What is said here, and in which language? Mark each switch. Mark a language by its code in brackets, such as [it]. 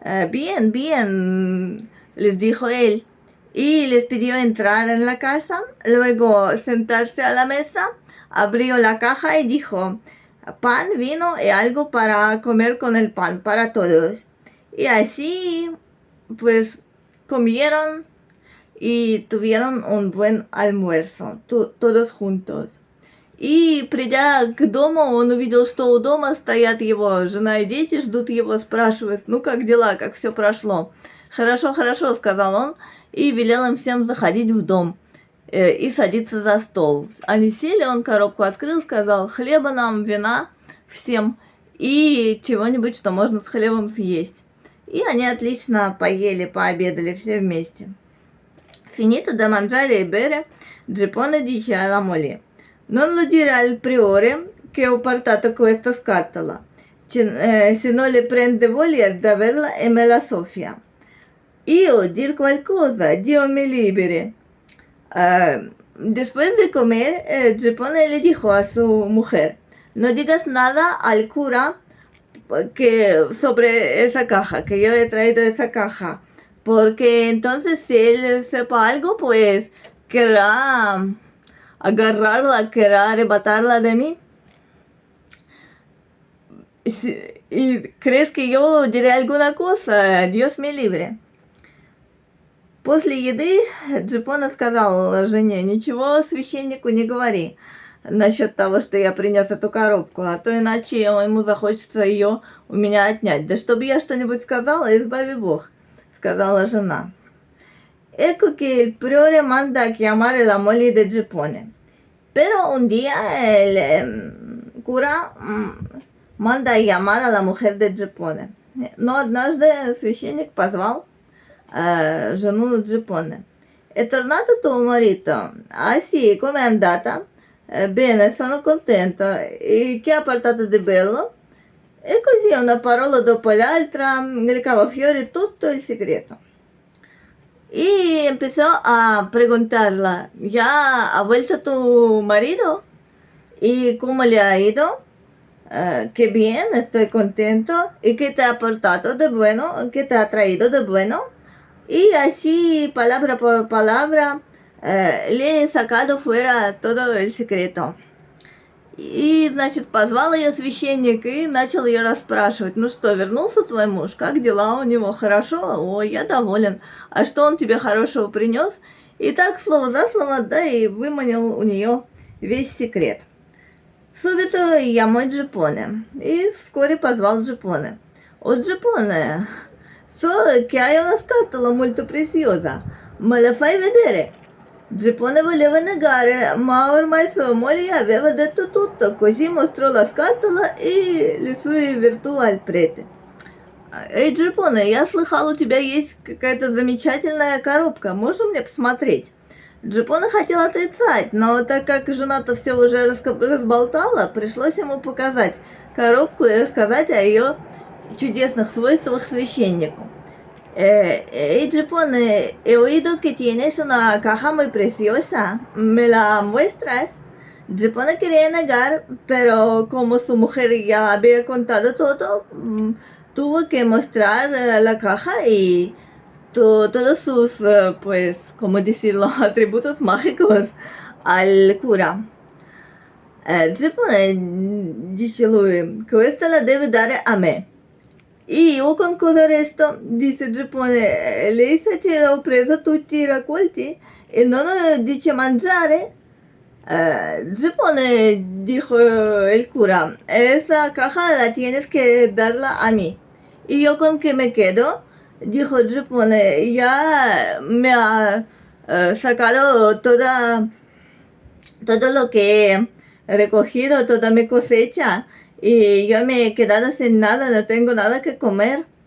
[es] Bien, bien, les dijo él, y les pidió entrar en la casa, luego sentarse a la mesa, abrió la caja y dijo, pan, vino y algo para comer con el pan, para todos. Y así, pues, comieron y tuvieron un buen almuerzo, todos juntos. [ru] И, придя к дому, он увидел, что у дома стоят его жена и дети, ждут его, спрашивают, ну как дела, как все прошло. Хорошо, хорошо, сказал он, и велел им всем заходить в дом и садиться за стол. Они сели, он коробку открыл, сказал, хлеба нам, вина всем и чего-нибудь, что можно с хлебом съесть. И они отлично поели, пообедали все вместе. [it] Finito da mangiare e bere, Gippone dice alla moglie, non lo dire al priore che ho portato questa scatola, se non le prende voglia di averla e me la soffia. Io dir qualcosa, Dio me liberi. [es] Después de comer, Gippone le dijo a su mujer, no digas nada al cura sobre esa caja, que yo he traído esa caja, porque entonces si él sepa algo, pues querrá agarrarla, querrá arrebatarla de mí. ¿Y crees que yo diré alguna cosa? Dios me libre. [ru] После еды Джипона сказал жене, ничего священнику не говори насчет того, что я принес эту коробку, а то иначе ему захочется ее у меня отнять. Да чтобы я что-нибудь сказала, избави Бог, сказала жена. [it] Ecco che il priore manda a chiamare la moglie di Gippone. [es] Pero un día el cura manda a llamar a la mujer de Gippone. [ru] Но однажды священник позвал жену Gippone. [it] È tornato tuo marito? Ah sì, come è andata? Bene, sono contento. E che ha portato di bello? E così una parola dopo l'altra recava fuori tutto il segreto. [es] Y empezó a preguntarla, ¿ya ha vuelto tu marido? ¿Y cómo le ha ido? Qué bien, estoy contento. ¿Y qué te ha aportado de bueno? ¿Qué te ha traído de bueno? Y así, palabra por palabra, le he sacado fuera todo el secreto. [ru] И, значит, позвал ее священник и начал ее расспрашивать. Ну что, вернулся твой муж? Как дела у него? Хорошо? Ой, я доволен. А что он тебе хорошего принес? И так, слово за слово, да, и выманил у нее весь секрет. [es] Subito llamó [ru] Gippone и вскоре позвал Gippone. [it] О, Gippone, so che hai una scatola molto preziosa. Me la fai vedere? Gippone voleva negare, ma ormai sua moglie aveva detto tutto, così mostrò la scatola e le sue virtù al prete. [ru] Эй, Gippone, я слыхал, у тебя есть какая-то замечательная коробка, можно мне посмотреть? Gippone хотел отрицать, но так как жена-то все уже разболтала, пришлось ему показать коробку и рассказать о ее чудесных свойствах священнику. [es] Hey, Gippone, he oído que tienes una caja muy preciosa. ¿Me la muestras? Gippone quería negar, pero como su mujer ya había contado todo, tuvo que mostrar la caja y todos sus, pues, ¿cómo decirlo?, atributos mágicos al cura. [it] Giappone, dice lui, questa la deve dare a me. E io con cosa resto? Dice Giappone, lei sa ce l'ho preso tutti i raccolti e non dice mangiare? [es] Giappone, dijo el cura, esa caja la tienes que darla a mí. ¿Y yo con qué me quedo? Dijo Giappone, ya me ha sacado todo lo que he recogido, toda mi cosecha, y yo me he quedado sin nada, no tengo nada que comer.